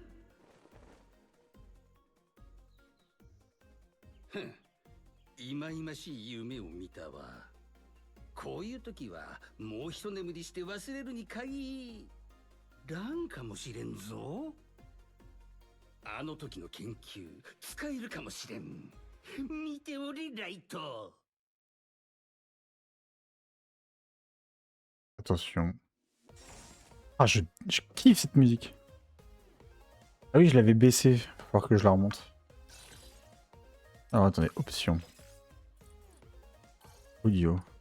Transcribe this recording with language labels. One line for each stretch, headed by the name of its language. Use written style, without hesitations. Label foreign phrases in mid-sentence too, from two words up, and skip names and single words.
Japanese: ふん、いまいましい夢を見たわ。こういう時はもう一眠りして忘れるに限らんかもしれんぞ。あの時の研究使えるかもしれん。見ておれライト。
French: Attention. Ah, je kiffe cette musique. Ah oui, je l'avais baissée. Faut voir que je la remonte. Alors attendez, option. Audio.